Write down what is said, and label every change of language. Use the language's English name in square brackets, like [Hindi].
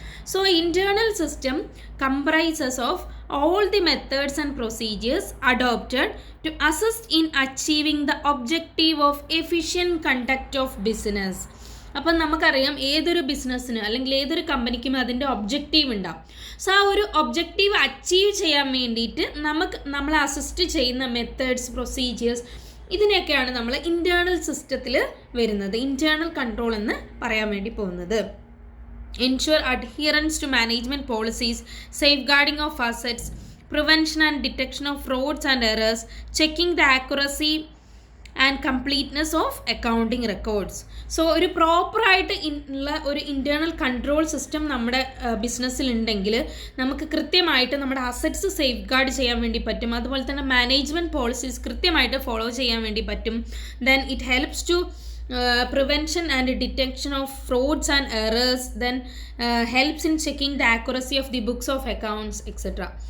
[English] So internal system comprises of all the methods and procedures adopted to assist in achieving the objective of efficient conduct of business. [Malayalam] അപ്പം നമുക്കറിയാം ഏതൊരു ബിസിനസ്സിന് അല്ലെങ്കിൽ ഏതൊരു കമ്പനിക്കും അതിൻ്റെ ഒബ്ജക്റ്റീവ് ഉണ്ടാവും. സോ ആ ഒരു ഒബ്ജക്റ്റീവ് അച്ചീവ് ചെയ്യാൻ വേണ്ടിയിട്ട് നമ്മളെ അസിസ്റ്റ് ചെയ്യുന്ന മെത്തേഡ്സ്, പ്രൊസീജിയേഴ്സ്, ഇതിനെയൊക്കെയാണ് നമ്മൾ ഇൻറ്റേർണൽ സിസ്റ്റത്തിൽ വരുന്നത്, ഇൻറ്റേർണൽ കൺട്രോൾ എന്ന് പറയാൻ വേണ്ടി പോകുന്നത്. [English] Ensure adherence to management policies, safeguarding of assets, prevention and detection of frauds and errors, checking the accuracy and completeness of accounting records. [Malayalam] So ഒരു പ്രോപ്പറായിട്ട് ഉള്ള ഒരു ഇൻറ്റേർണൽ കൺട്രോൾ സിസ്റ്റം നമ്മുടെ ബിസിനസ്സിൽ ഉണ്ടെങ്കിൽ നമുക്ക് കൃത്യമായിട്ട് നമ്മുടെ അസറ്റ്സ് സേഫ് ഗാർഡ് ചെയ്യാൻ വേണ്ടി പറ്റും. അതുപോലെ തന്നെ മാനേജ്മെൻറ്റ് പോളിസീസ് കൃത്യമായിട്ട് ഫോളോ ചെയ്യാൻ വേണ്ടി പറ്റും. [English] Then it helps to prevention and detection of frauds and errors, then helps in checking the accuracy of the books of accounts, etc.